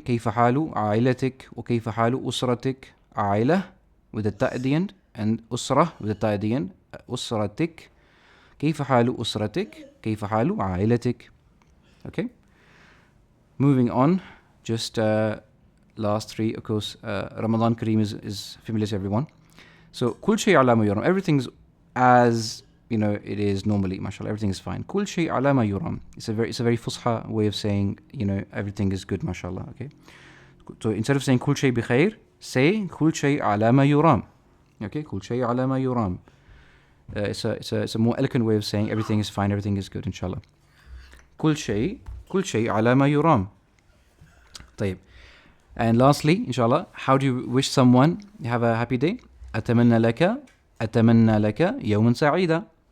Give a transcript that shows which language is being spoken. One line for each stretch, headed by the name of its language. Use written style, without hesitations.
Arabic: كيف حال عائلتك وكيف حال أسرتك.
English: عائلة with the ta at the end and أسرة with the ta at the end.
Arabic: أسرتك. كيف حال أسرتك. كيف حال عائلتك.
English: Okay. Moving on. Just last three. Of course, Ramadan Kareem is familiar to everyone.
Arabic: So كل شيء على ما يرام.
English: Everything's as it is normally. MashaAllah, everything is fine.
Arabic: كل شيء على ما يرام.
English: It's a very fusha way of saying everything is good. MashaAllah. Okay. So instead of saying
Arabic: كل شيء بخير,
English: say
Arabic: كل شيء على ما يرام. Okay. كل شيء على ما يرام.
English: It's a more eloquent way of saying everything is fine. Everything is good. Inshallah.
Arabic: كل شيء على ما يرام. طيب.
English: And lastly, inshallah, how do you wish someone have a happy day?
Arabic: أتمنى لك يوما سعيدا.